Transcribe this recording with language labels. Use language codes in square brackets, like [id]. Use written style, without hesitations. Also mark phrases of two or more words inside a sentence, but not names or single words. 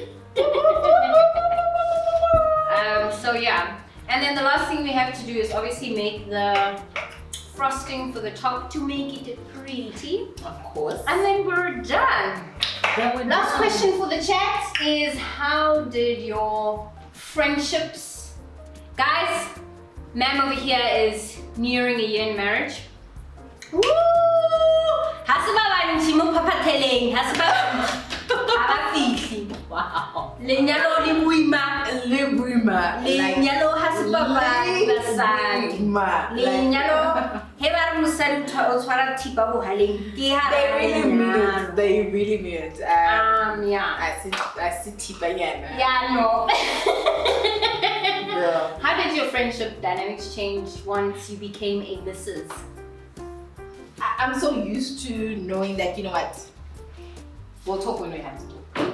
[en] So yeah, and then the last thing we have to do is obviously make the frosting for the top to make it pretty. Of course. And then we're done. Last question for the chat is, how did your friendships, guys? Ma'am over here is nearing a year in marriage. Woo! Wow. [st] Lenyalo le buima. Le buima. Lenyalo ha se babadi basadi. Lenyalo he ba re mosadi o tshwara thipa bohaleng ke ha [en] they really mean it. Yeah. I see [st] thipa yana. [en] Yeah, no. Girl. How did your friendship dynamics change once you became a Mrs.? I'm so used to knowing that, you know what, we'll talk when we have to talk.